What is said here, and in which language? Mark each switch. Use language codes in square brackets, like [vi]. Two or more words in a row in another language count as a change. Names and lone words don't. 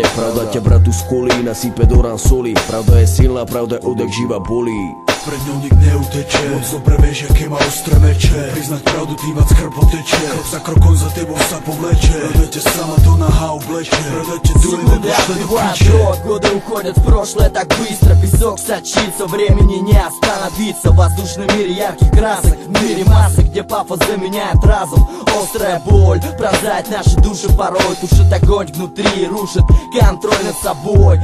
[sk] Pravda ťa bratu skolí, nasype do rán soli. Pravda je silná, pravda odjak živa bolí. Pred ňou nik neuteče, moc dobre vieš, aké má ostré meče. Priznať pravdu, tým viac krv poteče. Krok za krokom za tebou sa povleče. Pravda sama do naha obleče. Pravda tu je nepošle do piče. [ru] Годы уходят в прошлое так быстро. Песок сочится, времени не остановиться. В воздушном мире ярких красок, в мире масок, где пафос заменяет разум. Острая боль пронзает наши души порой. Тушит огонь внутри, рушит контроль над собой.